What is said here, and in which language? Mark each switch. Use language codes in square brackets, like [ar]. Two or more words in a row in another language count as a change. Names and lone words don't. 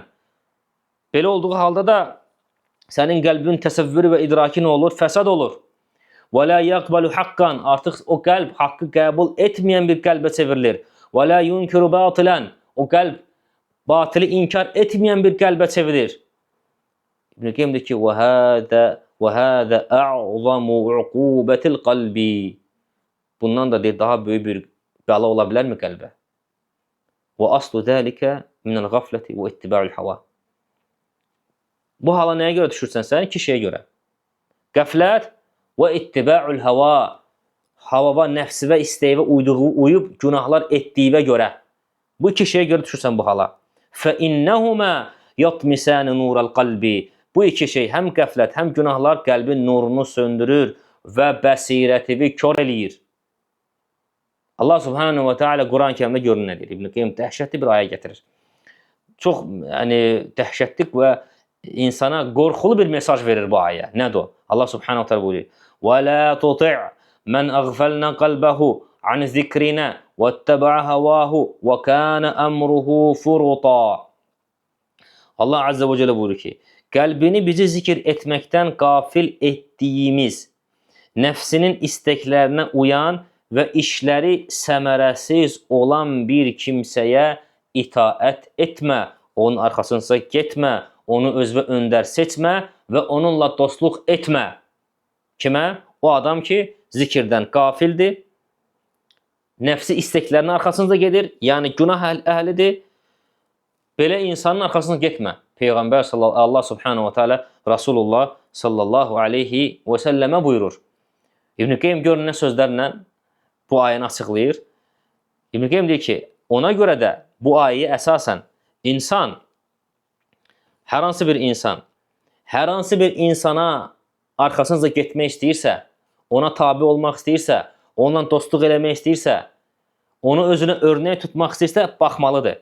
[az] Belə olduğu halda da sənin qəlbin təsəvvürü və idraki nə olur? Fəsad olur. [ar] ولا يقبل حقا. [az] Artıq o qəlb haqqı qəbul etməyən bir qəlbə çevrilir. [ar] ولا ينكر باطلا. [az] O qəlb batili inkar etməyən bir qəlbə çevrilir. İbn Qeym deyir ki, [ar] وَهَذَا أَعْظَمُ عُقُوبَةِ الْقَلْبِ. [az] Bundan da deyir, daha böyük bir bəla ola bilərmi qəlbə? [ar] وَأَصْلُ ذَلِكَ مِنَ الْغَفْلَةِ وَاِتِّبَاعُ الْحَوَى. [az] Bu hala nəyə görə düşürsən sən? İki şeyə görə. Qəflət və [ar] اتباع الهوى. [az] Havava, nəfsi və istəyə uyub günahlar etdiyinə görə. Bu iki şeyə görə düşürsən bu hala. [ar] فَإِنَّهُمَا يَطْمِسَانِ نُورَ الْقَلْبِ. [az] Bu iki şey, həm qəflət, həm günahlar qəlbin nurunu söndürür və bəsirətini kör eləyir. [ar] الله سبحانه وتعالى [az] Quran-ı Kərimdə görün nə deyir? İbn Qeym dəhşətli bir ayə gətirir. Çox dəhşətli və insana qorxulu bir mesaj verir bu ayə. Nədir o? [ar] الله سبحانه وتعالى [az] buyurur. [ar] وَلَا تُطِعْ مَنْ أَغْفَلْنَا قَلْبَهُ عَنْ ذِكْرِنَا وَاتَّبَعَ هَوَاهُ وَكَانَ أَمْرُهُ فُرُطًا. الله عز وجل [az] buyurur ki, qəlbini bizi zikr etməkdən qafil etdiyimiz, nəfsinin istəklərinə uyan və işləri səmərəsiz olan bir kimsəyə itaət etmə, onun arxasınca getmə, onu özünə öndər seçmə və onunla dostluq etmə. Kimə? O adam ki, zikirdən qafildir, nəfsi istəklərinin arxasınca gedir, yəni günah əhlidir. Belə insanın arxasına getmə. Peyğəmbər [ar] الله سبحانه وتعالى رسول الله صلى الله عليه وسلم [az] buyurur. İbn Qeym görün nə sözlərlə bu ayəni açıqlayır. İbn Qeym deyir ki, ona görə də bu ayəyə əsasən insan, hər hansı bir insana arxasınca getmək istəyirsə, ona tabi olmaq istəyirsə, onunla dostluq eləmək istəyirsə, onu özünə örnək tutmaq istəyirsə, baxmalıdır.